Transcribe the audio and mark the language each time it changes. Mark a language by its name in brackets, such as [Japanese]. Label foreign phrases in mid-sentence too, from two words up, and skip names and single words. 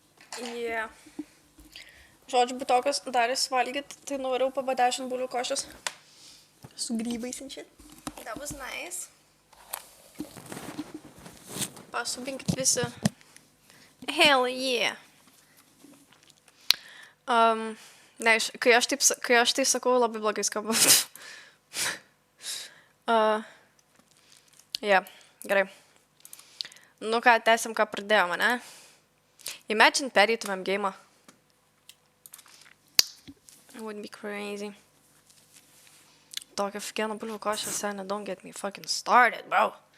[English] Yeah. [Lithuanian] Žodžiu, butokas darės valgyti, tai nuvariau pabadešint bulių košės. Su grybais [English] and shit. That was nice. [Lithuanian] Pasubinkit visi. [English] Hell yeah. [Lithuanian] Ne, kai aš tai sakau, labai blogai skamba. Yeah, gerai. Nu ką, tęsim, ką pradėjome, ne? Imagine pereitumėm game'ą. [English] It would be crazy. [Lithuanian] Tokia fikėna bulvių košė, senė, [English] don't get me fucking started, bro.